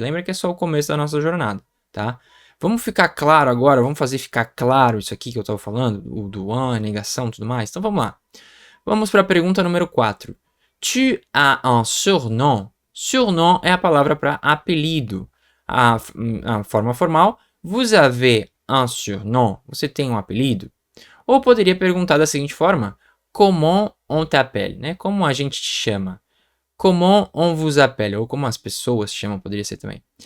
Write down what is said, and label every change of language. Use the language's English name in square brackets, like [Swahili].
[Portuguese] Lembra que é só o começo da nossa jornada, tá? Vamos ficar claro agora, vamos fazer ficar claro isso aqui que eu estava falando, o do en, negação e tudo mais. Então, vamos lá. Vamos para a pergunta número 4. [French] Tu as un surnom? [Portuguese] Surnom é a palavra para apelido. A forma formal, [French] vous avez un surnom? [Portuguese] Você tem um apelido? Ou poderia perguntar da seguinte forma: [French] comment on t'appelle? [Portuguese] Né? Como a gente te chama? [French] Comment on vous appelle? [Portuguese] Ou como as pessoas chamam, poderia ser também.